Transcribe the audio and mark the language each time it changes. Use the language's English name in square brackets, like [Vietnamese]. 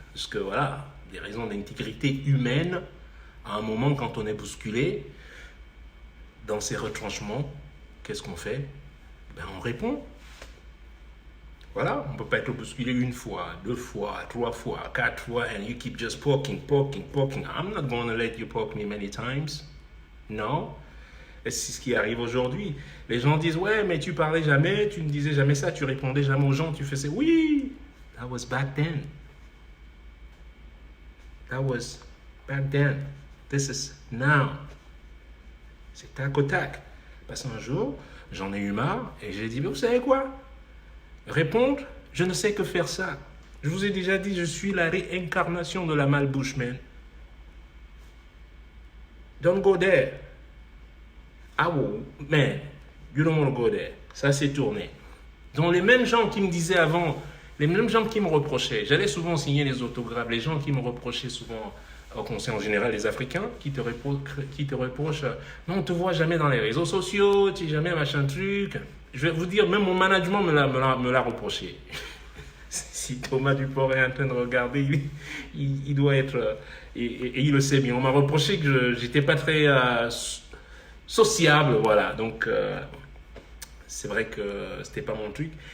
[French] Parce que voilà, des raisons d'intégrité humaine, à un moment quand on est bousculé dans ces retranchements, qu'est-ce qu'on fait? Ben, on répond. Voilà, on ne peut pas être bousculé une fois, 2 fois, 3 fois, 4 fois, [English] and you keep just poking. I'm not going to let you poke me many times. [French] Non. Et c'est ce qui arrive aujourd'hui. Les gens disent, ouais, mais tu parlais jamais, tu ne disais jamais ça, tu répondais jamais aux gens, tu faisais, oui, [English] that was back then. That was back then. This is now. [French] C'est tac au tac. Parce qu'un jour, j'en ai eu marre et j'ai dit, mais vous savez quoi? Répondre, je ne sais que faire ça. Je vous ai déjà dit, je suis la réincarnation de la malbouche, man. [English] Don't go there. [French] Ah ouais, [English] man, you don't want to go there. [French] Ça s'est tourné. Donc les mêmes gens qui me disaient avant, les mêmes gens qui me reprochaient, j'allais souvent signer les autographes, les gens qui me reprochaient souvent, au conseil en général, les Africains, qui te reprochent, non, on ne te voit jamais dans les réseaux sociaux, tu n'es jamais machin truc. Je vais vous dire, même mon management me l'a reproché. Si Thomas Duport est en train de regarder, il doit être, et il le sait bien, on m'a reproché que je n'étais pas très sociable, voilà, donc c'est vrai que c'était pas mon truc.